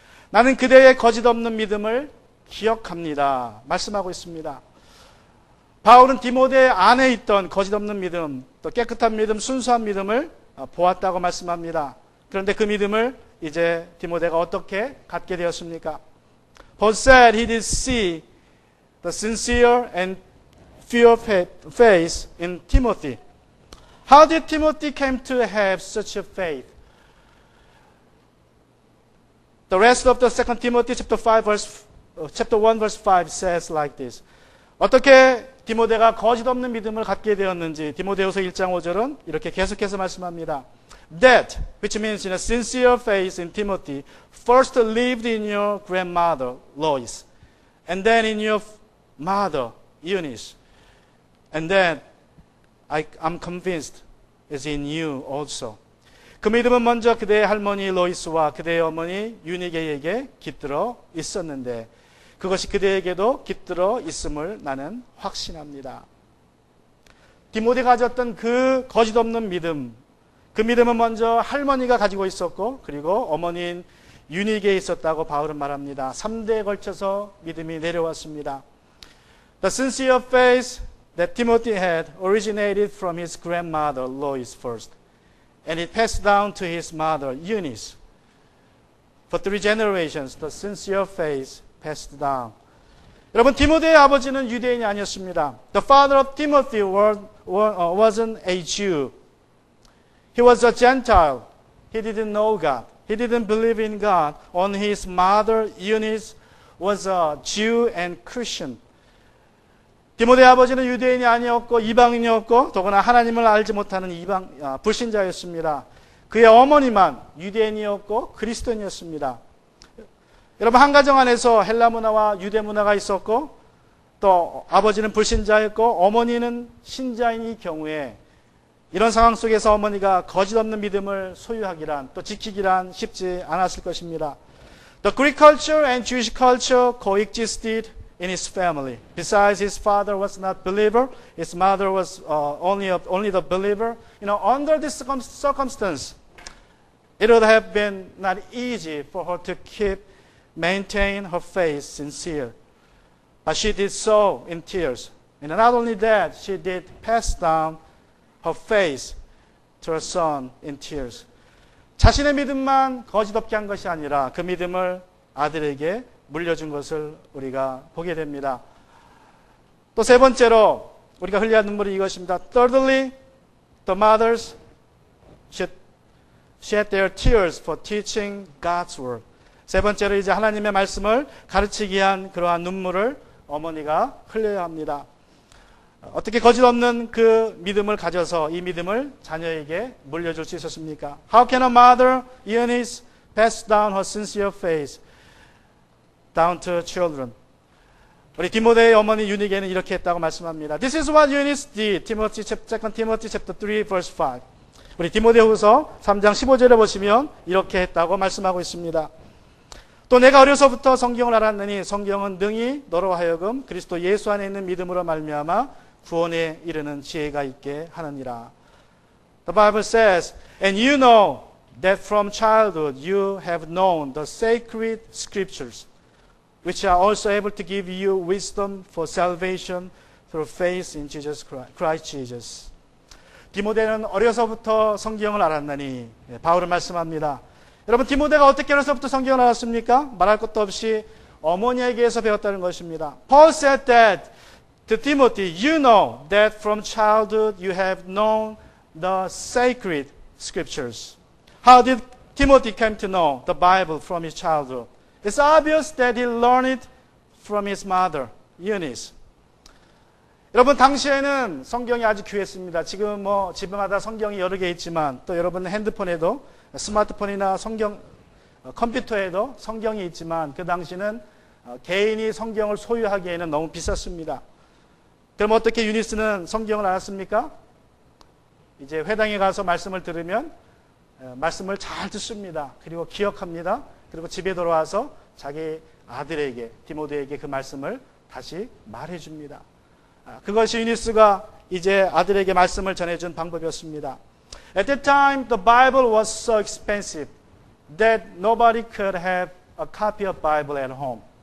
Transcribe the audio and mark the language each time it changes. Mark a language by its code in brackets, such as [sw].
[ko] 나는 그대의 거짓 없는 믿음을 기억합니다. 말씀하고 있습니다. 바울은 디모데 안에 있던 거짓 없는 믿음, 또 깨끗한 믿음, 순수한 믿음을 보았다고 말씀합니다. 그런데 그 믿음을 이제 디모데가 어떻게 갖게 되었습니까? [en] Paul said he did see the sincere and pure faith in Timothy. How did Timothy came to have such a faith? The rest of the 2 Timothy chapter 1 verse 5 says like this. [ko] 어떻게 디모데가 거짓 없는 믿음을 갖게 되었는지 디모데후서 1장 5절은 이렇게 계속해서 말씀합니다. [en] That, which means in a sincere faith in Timothy, first lived in your grandmother, Lois, and then in your mother, Eunice, and then I'm convinced is in you also. [ko] 그 믿음은 먼저 그대의 할머니 로이스와 그대의 어머니 유니게에게 깃들어 있었는데 그것이 그대에게도 깃들어 있음을 나는 확신합니다. 디모데가 가졌던 그 거짓 없는 믿음, 그 믿음은 먼저 할머니가 가지고 있었고 그리고 어머니인 유니게에 있었다고 바울은 말합니다. 3대에 걸쳐서 믿음이 내려왔습니다. [en] The sincere faith that Timothy had originated from his grandmother Lois first, and it passed down to his mother Eunice. For 3 generations, the sincere faith passed down. [ko] 여러분, 디모데의 아버지는 유대인이 아니었습니다. [en] The father of Timothy wasn't a Jew. He was a Gentile. He didn't know God. He didn't believe in God. Only his mother Eunice was a Jew and Christian. [ko] 디모데의 아버지는 유대인이 아니었고 이방인이었고 더구나 하나님을 알지 못하는 불신자였습니다. 그의 어머니만 유대인이었고 그리스도인이었습니다. 여러분, 한 가정 안에서 헬라 문화와 유대 문화가 있었고 또 아버지는 불신자였고 어머니는 신자인일 경우에 이런 상황 속에서 어머니가 거짓 없는 믿음을 소유하기란 또 지키기란 쉽지 않았을 것입니다. [en] The Greek culture and Jewish culture coexisted in his family. Besides, his father was not believer. His mother was only the believer. Under this circumstance, it would have been not easy for her to maintain her faith sincere. But she did so in tears. And not only that, she did pass down her faith to her son in tears. [ko] 자신의 믿음만 거짓 없게 한 것이 아니라 그 믿음을 아들에게 물려준 것을 우리가 보게 됩니다. 또 세 번째로 우리가 흘려야 할 눈물이 이것입니다. [en] Thirdly, the mothers shed their tears for teaching God's word. [ko] 세 번째로 이제 하나님의 말씀을 가르치기 위한 그러한 눈물을 어머니가 흘려야 합니다. 어떻게 거짓 없는 그 믿음을 가져서 이 믿음을 자녀에게 물려줄 수 있었습니까? [en] How can a mother, Eunice, pass down her sincere faith down to children? [ko] 우리 디모데의 어머니 유니게는 이렇게 했다고 말씀합니다. [en] This is what Eunice did. 2 Timothy chapter 3 verse 5. [ko] 우리 디모데후서 3장 15절에 보시면 이렇게 했다고 말씀하고 있습니다. 또 내가 어려서부터 성경을 알았느니 성경은 능히 너로 하여금 그리스도 예수 안에 있는 믿음으로 말미암아 구원에 이르는 지혜가 있게 하느니라. [en] The Bible says, and you know that from childhood you have known the sacred scriptures, which are also able to give you wisdom for salvation through faith in Jesus Christ Jesus. [ko] 디모데는 어려서부터 성경을 알았느니 바울은 말씀합니다. 여러분, 디모데가 어떻게 어려서부터 성경을 알았습니까? 말할 것도 없이 어머니에게서 배웠다는 것입니다. [en] Paul said that to Timothy, you know that from childhood you have known the sacred scriptures. How did Timothy come to know the Bible from his childhood? It's obvious that he learned it from his mother, Eunice. [ko] 여러분, 당시에는 성경이 아주 귀했습니다. 지금 집마다 성경이 여러 개 있지만 또 여러분 핸드폰에도 스마트폰이나 컴퓨터에도 성경이 있지만 그 당시는 개인이 성경을 소유하기에는 너무 비쌌습니다. 그럼 어떻게 유니스는 성경을 알았습니까? 이제 회당에 가서 말씀을 들으면 말씀을 잘 듣습니다. 그리고 기억합니다. 그리고 집에 돌아와서 자기 아들에게, 디모데에게 그 말씀을 다시 말해줍니다. 그것이 유니스가 이제 아들에게 말씀을 전해준 방법이었습니다. [en] At that time, the Bible was so expensive that nobody could have a copy of Bible at home.